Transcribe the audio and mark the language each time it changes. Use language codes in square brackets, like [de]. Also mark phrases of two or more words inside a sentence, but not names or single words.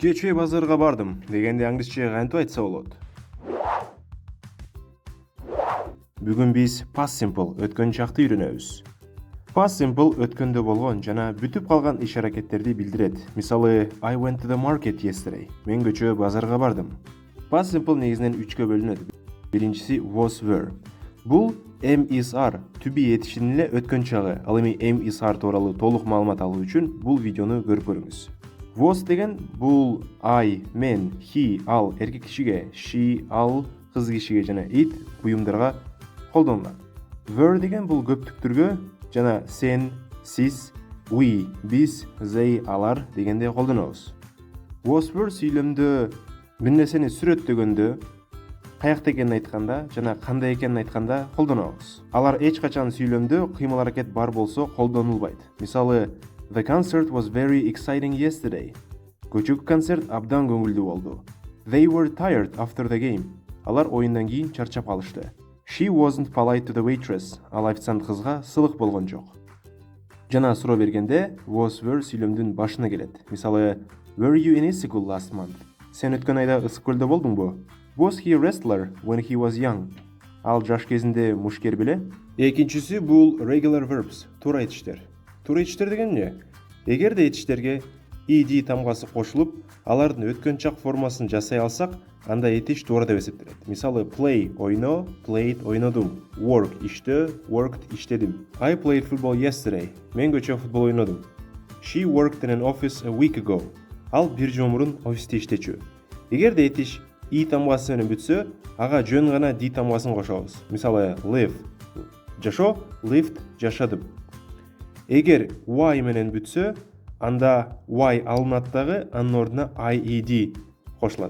[ky] Кечээ базарга бардым дегенде англисче кантип айтса болот? Бүгүн биз [en] past simple [ky] өткөн чакты үйрөнөбүз. [en] Past simple [ky] өткөндө болгон жана бүтүп калган иш-аракеттерди билдирет. Мисалы, [en] I went to the market yesterday. [ky] Мен кечээ базарга бардым. [en] Past simple [ky] негизинен 3кө бөлүнөт. Биринчиси [en] was were. [ky] Бул [en] am is are [ky] to-be этишинин эле өткөн чагы. Ал эми [en] am is are [ky] тууралуу толук маалымат алуу үчүн бул видеону көрүп көрүңүз. Was деген бул I, мен, he, ал эркек кишиге, she, ал кыз кишиге жана it буюмдарга колдонулат. Were деген бул көптүктүргө жана сен, сиз, we, биз, they, алар дегенде колдонобуз. [en] Was were [ky] сүйлөмдө бир нерсени сүрөттөгөндө, каякта экенин айтканда жана кандай экенин айтканда колдонобуз. Алар эч качан сүйлөмдө кыймыл-аракет бар болсо колдонулбайт. Мисалы, [en] The concert was very exciting yesterday. [ky] Көчөкү концерт абдан көңүлдүү болду. [en] They were tired after the game. [ky] Алар оюндан кийин чарчап калышты. [en] She wasn't polite to the waitress. [ky] Ал официант кызга сылык болгон жок. Жана суроо бергенде [en] was were [ky] сүйлөмдүн башына келет. Мисалы, [en] Were you in school last month? [ky] Сен өткөн айда ысык көлдө болдуңбу? [en] Was he a wrestler when he was young? [ky] Ал жаш кезинде мушкер беле? Экинчиси бул [en] regular verbs, [ky] туура этиштер. Туура этиштер деген эмне? Эгерде этиштерге ed тамгасы кошулуп, алардын өткөн чак формасын жасай алсак, анда этиш туура деп эсептелет. Мисалы, play ойно, played ойнодум. Work иштөө, worked иштедим. [en] I played football yesterday. [ky] Мен кечээ футбол ойнодум. [en] She worked in an office a week ago. [ky] Ал бир жыл мурун офисте иштечү. Эгерде этиш и тамгасы менен бүтсө, ага жөн гана d тамгасын кошобуз. Мисалы, live жашоо, lived жашадым. Эгер y менен бүтсө, анда y алынат дагы, анын ордуна ied кошулат.